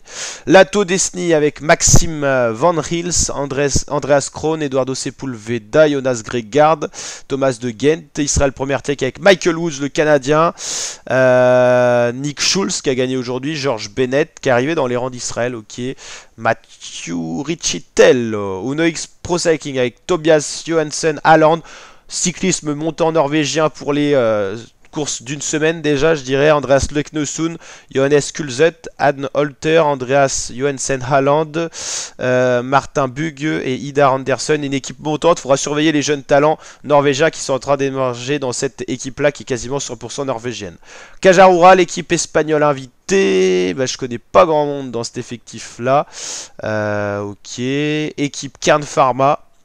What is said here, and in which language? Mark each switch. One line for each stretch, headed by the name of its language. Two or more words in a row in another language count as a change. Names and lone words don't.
French: Lato Desni avec Maxime Van Hils, Andreas Krohn, Eduardo Sepulveda, Jonas Gregard, Thomas de Ghent, Israël Première Tech avec Michael Woods, le Canadien, Nick Schulz qui a gagné aujourd'hui, George Bennett qui est arrivé dans les rangs d'Israël, ok, Mathieu Richitello, Uno X Pro Cycling avec Tobias Johansen, Haaland, cyclisme montant norvégien pour les course d'une semaine déjà, je dirais. Andreas Leknesund, Johannes Kulzet, Adn Holter, Andreas Johansen Haaland, Martin Bugge et Idar Andersen. Une équipe montante, il faudra surveiller les jeunes talents norvégiens qui sont en train d'émerger dans cette équipe-là qui est quasiment 100% norvégienne. Kajarura, l'équipe espagnole invitée. Bah, je connais pas grand monde dans cet effectif-là. Ok. Équipe Kern Pharma.